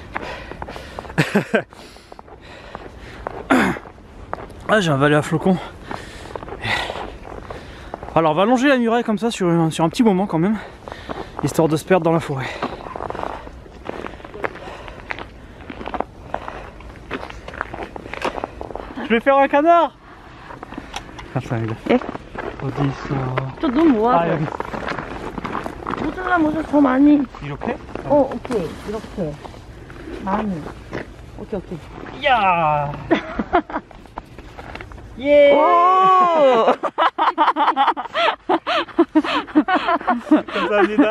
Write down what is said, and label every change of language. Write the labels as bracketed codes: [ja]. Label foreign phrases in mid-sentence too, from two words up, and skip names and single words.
[fr] Ah, j'ai un valet à flocons. Alors on va longer la muraille comme ça sur un petit moment quand même, histoire de se perdre dans la forêt. Je vais faire un canard. [ko] 감사합니다. 예? 어디 있어? 저 눈 모아서. 여기. 모자 더 많이. 이렇게? 오케이. 이렇게. 많이. 오케이. 야! 예! 오! 감사합니다.